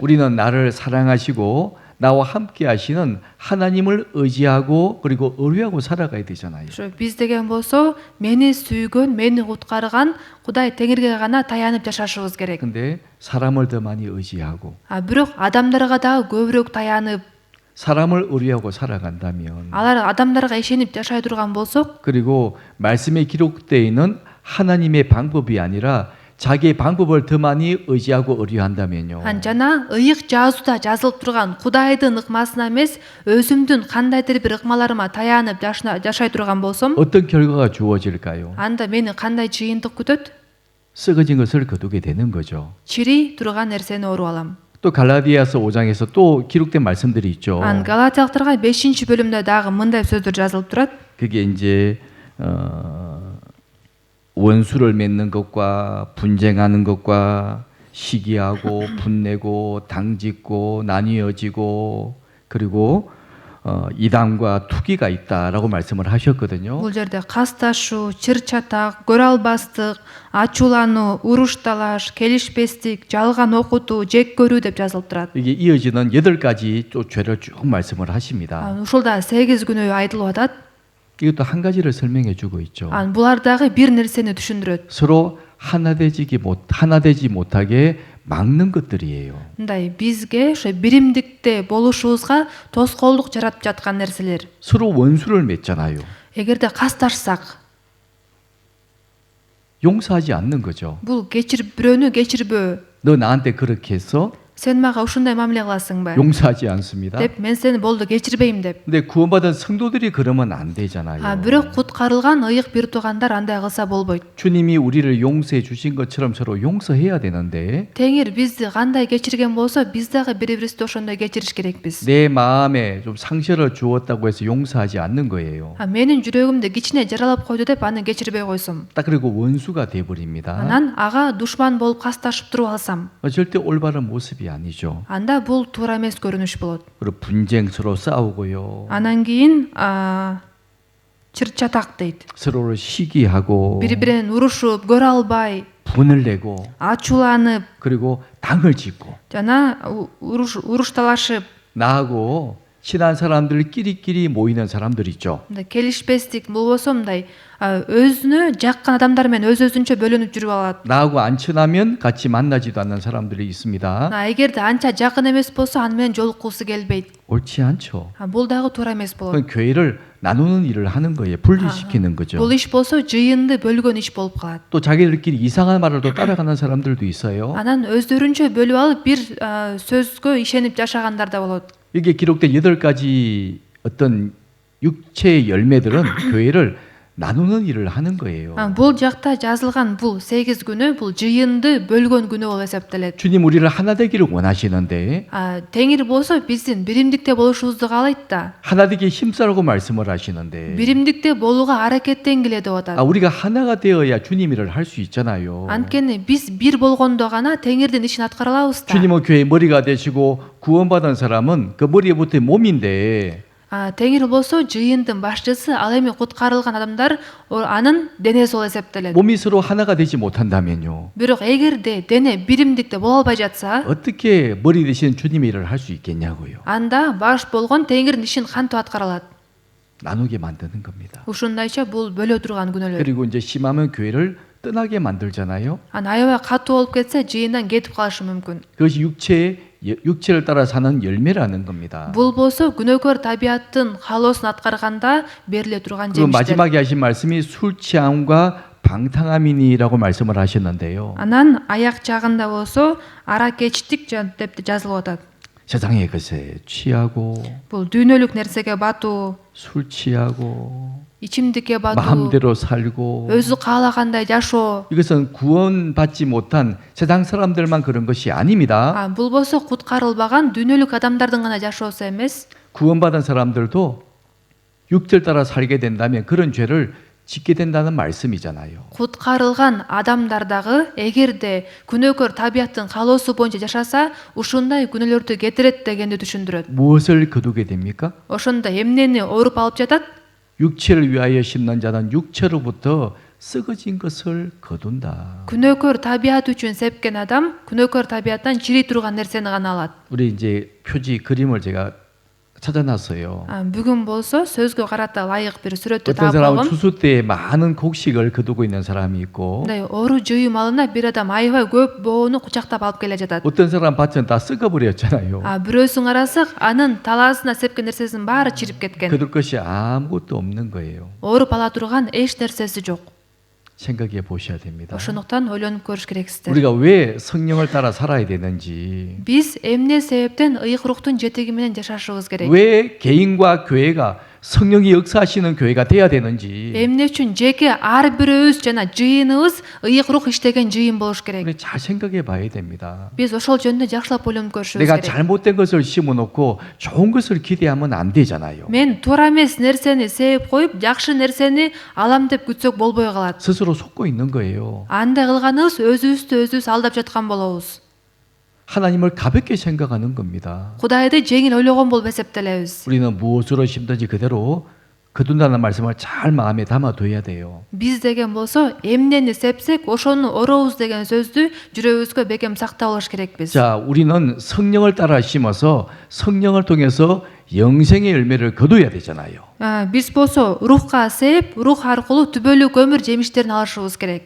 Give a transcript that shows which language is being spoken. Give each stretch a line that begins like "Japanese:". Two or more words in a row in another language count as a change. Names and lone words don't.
Korean: 우리는 나를 사랑하시고 나와 함께 하시는 하나님을 의지하고 그리고 의뢰하고 살아가야 되잖아요.
Kyrgyz: Ошо биз деген болсо, мени сүйгөн, мени куткарган Кудай Теңирге гана таянып жашашыбыз керек.
Korean: 근데 사람을 더 많이 의지하고
Kyrgyz: Бирок адамдарга дагы көбүрөөк таянып,
Korean: 사람을 의뢰하고 살아간다면
Kyrgyz: алар адамдарга ишенип жашай турган болсок,
Korean: 그리고 말씀에 기록되어 있는 하나님의 방법이 아니라 자기의 방법을 더 많이 의지하고 의뢰한다면요.
Kyrgyz: жана ыйык жазууда жазылып турган Кудайдын ыкмасына эмес, өзүмдүн кандайдыр бир ыкмаларыма таянып жашай турган болсом,
Korean: 어떤 결과가 주어질까요?
Kyrgyz: анда мени кандай жыйынтык күтөт?
Korean: 썩어진 것을 거두게 되는 거죠.
Kyrgyz: Чири турган нерсени оруп алам.
Korean: 또 갈라디아서 5장에서 또 기록된 말씀들이 있죠.
Kyrgyz: Галатиялыктарга 5-бөлүмдө дагы мындай сөздөр жазылып турат.
Korean: 그게 이제 원수를 맺는 것과 분쟁하는 것과 시기하고 분내고 당짓고 나뉘어지고 그리고 이단과 투기가 있다라고 말씀을 하셨거든요.
Kyrgyz: Бул жерде касташуу, чыр чатак, көрө албастык, ачуулануу, уруш талаш, келишпестик, жалган окутуу, жек көрүү деп жазылып турат.
Korean: 이게 이어지는 8가지 또 죄를 쭉 말씀을 하십니다.
Kyrgyz: Ушулда 8 күнөө айтылып атат.
Korean: 이것도 한 가지를 설명해 주고 있죠.
Kyrgyz: Булар дагы бир нерсени түшүндүрөт.
Korean: 서로 하나 되지 못하게 막는 것들이에요.
Kyrgyz: Мындай бизге ошо биримдикте болушубузга тоскоолдук жаратып жаткан нерселер.
Korean: 서로 원수를 맺잖아요.
Kyrgyz: Эгерде касташсак,
Korean: 용서하지 않는 거죠.
Kyrgyz: бул бирөөнү кечирбөө.
Korean: 너 나한테 그렇게 했어?
Kyrgyz: Сен мага ушундай мамиле кыласыңбы?
Korean: 용서하지 않습니다.
Kyrgyz: деп мен сени болду кечирбейм деп.
Korean: 근데 구원받은 성도들이 그러면 안 되잖아요.
Kyrgyz: Бирок куткарылган ыйык бир туугандар андай кылса болбойт.
Korean: 주님이 우리를 용서해 주신 것처럼 서로 용서해야 되는데
Kyrgyz: Теңир бизди кандай кечирген болсо, биз дагы бири-бирибизди ошондой кечириш керекпиз.
Korean: 내 마음에 좀 상처를 주었다고 해서 용서하지 않는 거예요.
Kyrgyz: Менин жүрөгүмдү кичине жаралап койду деп аны кечирбей койсом.
Korean: 딱 그리고 원수가 돼 버립니다.
Kyrgyz: Анан ага душман болуп касташып туруп алсам,
Korean: 절대 올바른 모습이 아니죠.
Kyrgyz: анда бул туура эмес көрүнүш болот.
Korean: 그리고 분쟁 서로 싸우고요.
Kyrgyz: Анан кийин чыр чатак дейт.
Korean: 서로를 시기하고
Kyrgyz: Бири-биринен урушуп, көрө албай,
Korean: 분을 내고
Kyrgyz: ачууланып,
Korean: 그리고 당을 짓고
Kyrgyz: жана уруш талашып,
Korean: 나하고 친한 사람들끼리 모이는 사람들 있죠.
Kyrgyz: келишпестик болбосо мындай өзүнө жаккан адамдар менен өз-өзүнчө бөлүнүп жүрүп алат.
Korean: 나하고 안 친하면 같이 만나지도 않는 사람들이 있습니다.
Kyrgyz: Эгерде анча жакын эмес болсо аны менен жолуккусу келбейт.
Korean: 옳지 않죠.
Kyrgyz: Бул дагы туура эмес болот.
Korean: 그건 교회를 나누는 일을 하는 거예요. 분리시키는 거죠.
Kyrgyz: Бул иш болсо жыйынды бөлгөн иш болуп калат.
Korean: 또 자기들끼리 이상한 말을 또 따라가는 사람들도 있어요.
Kyrgyz: Анан өздөрүнчө бөлүп алып бир сөзгө ишенип жашагандар да болот.
Korean: 이게 기록된 8가지 어떤 육체의 열매들은 교회를 나누는 일을 하는 거예요.
Kyrgyz: Бул жакта жазылган бул 8 күнөө бул жыйынды бөлгөн күнөө болуп эсептелет.
Korean: 주님 우리를 하나 되기를 원하시는데
Kyrgyz: Теңир болсо биздин биримдикте болушубузду каалайт да.
Korean: 하나 되기 힘쓰라고 말씀을 하시는데
Kyrgyz: биримдикте болууга аракеттенгиле деп атат.
Korean: 우리가 하나가 되어야 주님 일을 할 수 있잖아요.
Kyrgyz: Анткени биз бир болгондо гана Теңирдин ишин аткара алабыз да.
Korean: 주님은 교회의 머리가 되시고 구원받은 사람은 그 머리부터 몸인데
Kyrgyz: Теңир болсо жыйындын башчысы, ал эми куткарылган адамдар анын денеси болуп эсептелет.
Korean: 몸이 서로 하나가 되지 못한다면요.
Kyrgyz: Бирок эгерде дене биримдикте боло албай жатса,
Korean: 어떻게 머리 대신 주님의 일을 할 수 있겠냐고요.
Kyrgyz: анда баш болгон Теңирдин ишин кантип аткара алат?
Korean: 나누게 만드는 겁니다.
Kyrgyz: Ушундайча бул бөлө турган күнөөлөр.
Korean: 그리고 이제 심하면 교회를 떠나게 만들잖아요.
Kyrgyz: Аябай катуу болуп кетсе жыйындан кетип калышы мүмкүн.
Korean: 그것이 육체를 따라 사는 열매라는 겁니다.
Kyrgyz: Бул болсо күнөөкөр табиаттын каалоосун аткарганда бериле турган
Korean: 그
Kyrgyz: жемиштер.
Korean: 마지막에 하신 말씀이 술 취함과 방탕함이니라고 말씀을 하셨는데요.
Kyrgyz: Анан аяк жагында болсо аракечтик деп жазылып атат.
Korean: 세상의 것에 취하고
Kyrgyz: Бул дүйнөлүк нерсеге батуу,
Korean: 술 취하고
Kyrgyz: ичимдикке батуу,
Korean: 마음대로 살고
Kyrgyz: өзү каалагандай жашоо.
Korean: 이것은 구원받지 못한 세상 사람들만 그런 것이 아닙니다.
Kyrgyz: Бул болсо куткарылбаган дүйнөлүк адамдардын гана жашоосу эмес.
Korean: 구원받은 사람들도 육절 따라 살게 된다면 그런 죄를 짓게 된다는 말씀이잖아요.
Kyrgyz: Куткарылган адамдар дагы эгерде күнөөкөр табияттын каалоосу боюнча жашаса, ушундай күнөөлөрдү кетирет дегенди түшүндүрөт.
Korean: 무엇을 거두게 됩니까?
Kyrgyz: Ошондо эмнени ооруп алып жатат?
Korean: 육체를 위하여 심는 자는 육체로부터 썩어진 것을 거둔다.
Kyrgyz: Күнөөкөр табият үчүн сепкен адам күнөөкөр табияттан чирий турган нерсени гана алат.
Korean: 우리 이제 표지 그림을 제가 찾아놨어요.
Kyrgyz: Бүгүн болсо сөзгө карата ылайык бир сүрөттү
Korean: 어떤
Kyrgyz: таап
Korean: 사람은
Kyrgyz: алгам.
Korean: 추수 때 많은 곡식을 거두고 있는 사람이 있고
Kyrgyz: Мындай ору жыйым алына бир адам аябай көп боону кучактап алып келе жатат.
Korean: 어떤 사람 밭은 다 썩어버렸잖아요.
Kyrgyz: Бирөөсүн карасак анын талаасына сепкен нерсесинин баары чирип кеткен.
Korean: 거둘 것이 아무것도 없는 거예요.
Kyrgyz: Ооруп ала турган эч нерсеси жок.
Korean: 생각해 보셔야 됩니다.
Kyrgyz: Ошондуктан ойлонуп көрүш керексиздер.
Korean: 우리가 왜 성령을 따라 살아야 되는지,
Kyrgyz: Биз эмне себептен ыйык руктун жетеги менен жашашыбыз керек?
Korean: 왜 개인과 교회가 성령이 역사하시는 교회가 돼야 되는지
Kyrgyz: Эмне үчүн жеке ар бирөөбүз жана жыйыныбыз ыйык рух иштеген жыйын болуш керек?
Korean: 우리 잘 생각해 봐야 됩니다.
Kyrgyz: Биз ошол жөнүндө жакшылап ойлонуп көрүшүбүз
Korean: 내가
Kyrgyz: керек.
Korean: 잘못된 것을 심어놓고 좋은 것을 기대하면 안 되잖아요.
Kyrgyz: Мен туура эмес нерсени сээп коюп, жакшы нерсени алам деп күтсөк болбой калат.
Korean: 스스로 속고 있는 거예요.
Kyrgyz: Андай кылганыбыз өзүбүздү өзүбүз алдап жаткан болобуз.
Korean: 하나님을 가볍게 생각하는 겁니다.
Kyrgyz: Кудайды жеңил ойлогон болуп эсептелебиз.
Korean: 우리는 무엇으로 심든지 그대로 거둔다는 말씀을 잘 마음에 담아둬야 돼요.
Kyrgyz: Биз деген болсо эмнени сепсек ошону орообуз деген сөздү жүрөгүбүзгө бекем сактап алыш керекпиз.
Korean: 자, 우리는 성령을 따라 심어서 성령을 통해서 영생의 열매를 거둬야 되잖아요.
Kyrgyz: Биз болсо рухка сээп, рух аркылуу түбөлүк өмүр жемиштерин алышыбыз керек.